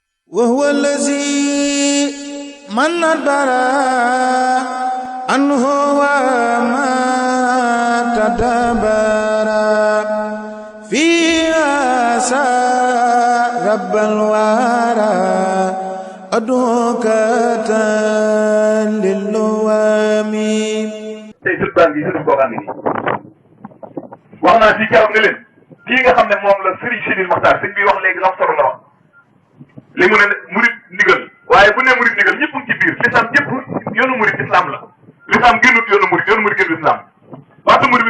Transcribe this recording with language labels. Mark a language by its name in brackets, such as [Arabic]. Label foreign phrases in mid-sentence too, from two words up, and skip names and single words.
[Arabic] وهو الذي من أدبر عنه وما تدبر فيها رب الورى أدعوك للوام [Wolof] tey sët baa ngi sëtu kookaan ngi wax naa fii keroog ne leen kii nga xam ne moom la Serigne Sidil Mokhtar sëñ bi wax léegi am solo la wax li mu ne murid ndigal waaye bu ne murid ndigal ñëpp ci biir l'islam ñëpp yoonu murid islam la l'islam génnut yoonu murid génnut islam waxtu murid bi